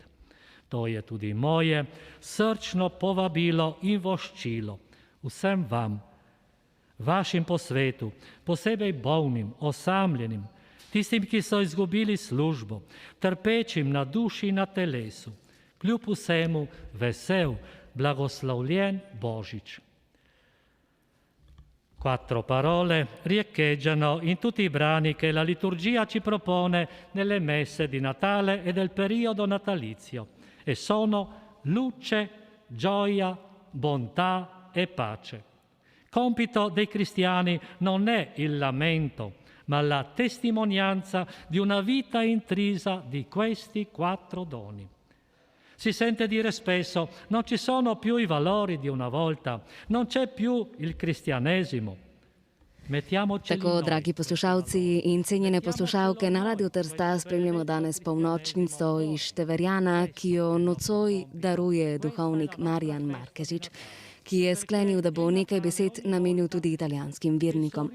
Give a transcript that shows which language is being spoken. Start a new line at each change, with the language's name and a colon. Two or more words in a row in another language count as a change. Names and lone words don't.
Slovenian: To je tudi moje srčno povabilo in voščilo vsem vam, vašim po svetu, posebej bolnim, osamljenim, tistim, ki so izgubili službo, trpečim na duši in na telesu. Kljub vsemu vesel, blagoslovljen Božič.
Italian: 4 parole riecheggiano in tutti i brani che la liturgia ci propone nelle messe di Natale e del periodo natalizio e sono luce, gioia, bontà e pace. Compito dei cristiani non è il lamento, ma la testimonianza di una vita intrisa di questi 4 doni. Si sente dire spesso, non ci sono più i valori di una volta, non c'è più il cristianesimo.
Slovenian: Tako, dragi poslušalci in cenjene poslušalke, na Radiu Trsta spremljamo danes polnočnico iz Števerjana, ki jo nocoj daruje duhovnik Marijan Markezič, ki je sklenil, da bo nekaj besed namenil tudi italijanskim vernikom.